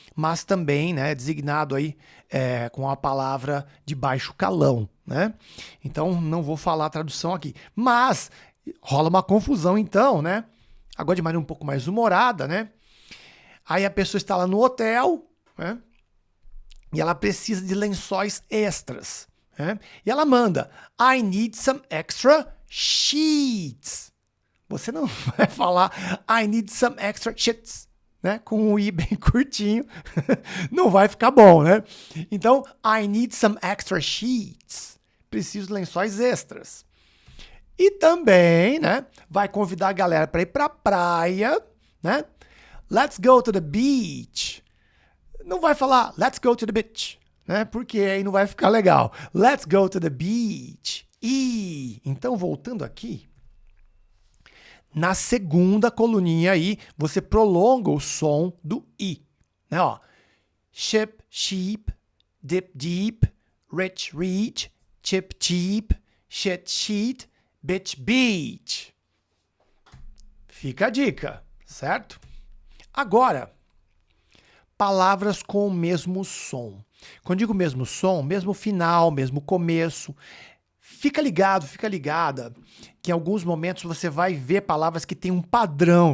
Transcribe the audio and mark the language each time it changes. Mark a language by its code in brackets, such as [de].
[pt] Mas também, né, designado aí com a palavra de baixo calão, né? Então não vou falar a tradução aqui, mas rola uma confusão então, né? Agora de maneira um pouco mais humorada, né? Aí a pessoa está lá no hotel, né? E ela precisa de lençóis extras. E ela manda, [en] I need some extra sheets. [pt] Você não vai falar, [en] I need some extra sheets, [pt] né? Com um I bem curtinho. Não vai ficar bom, né? Então, [en] I need some extra sheets. [pt] Preciso de lençóis extras. E também, né? Vai convidar a galera para ir para a praia, né? [en] Let's go to the beach. [pt] Não vai falar, [en] let's go to the beach. Né? Porque aí não vai ficar legal. Let's go to the beach. [pt] E então, voltando aqui, na segunda coluninha aí, você prolonga o som do I. Né? [en] Ó, ship, sheep, dip, deep, rich, reach, chip, cheap, shit, sheet, bitch, beach. [pt] Fica a dica, certo? Agora, palavras com o mesmo som. Quando digo mesmo som, mesmo final, mesmo começo, fica ligado, fica ligada, que em alguns momentos você vai ver palavras que têm um padrão.